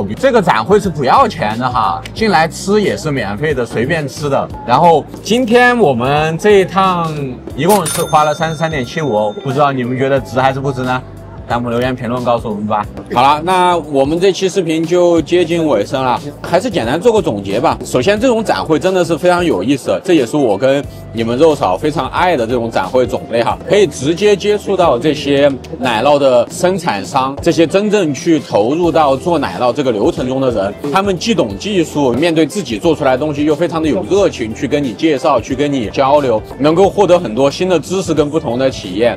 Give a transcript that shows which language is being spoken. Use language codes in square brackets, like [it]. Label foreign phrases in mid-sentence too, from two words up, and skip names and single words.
[zh] 這個展會是不要錢的哈，進來吃也是免費的，隨便吃的。然後今天我們這一趟一共是花了33.75，不知道你們覺得值還是不值呢？彈幕留言評論告訴我們吧。好了，那我們這期視頻就接近尾聲了，還是簡單做個總結吧。首先，這種展會真的是非常有意思，這也是我跟你們肉嫂非常愛的這種展會種類哈，可以直接接觸到這些奶酪的生產商，這些真正去投入到做奶酪這個流程中的人，他們既懂技術，面對自己做出來的東西又非常的有熱情，去跟你介紹，去跟你交流，能夠獲得很多新的知識跟不同的體驗。